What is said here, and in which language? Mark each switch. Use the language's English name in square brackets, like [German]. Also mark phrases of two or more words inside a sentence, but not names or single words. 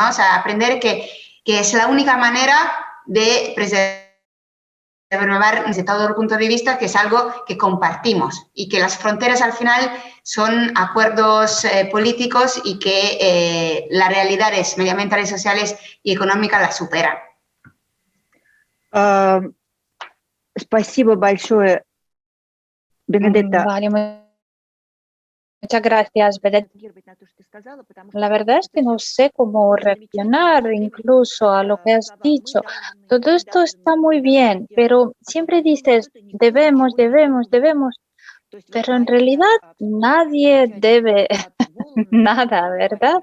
[Spanish] O sea, aprender que es la única manera de preservar desde todo el punto de vista, que es algo que compartimos y que las fronteras al final son acuerdos políticos y que las realidades medioambientales, sociales y económicas las superan. [Russian] Спасибо большое, Бенедетта. [Spanish] Vale, muchas gracias, Benedetta. La verdad es que no sé cómo reaccionar incluso a lo que has dicho. Todo esto está muy bien, pero siempre dices debemos, pero en realidad nadie debe nada, ¿verdad?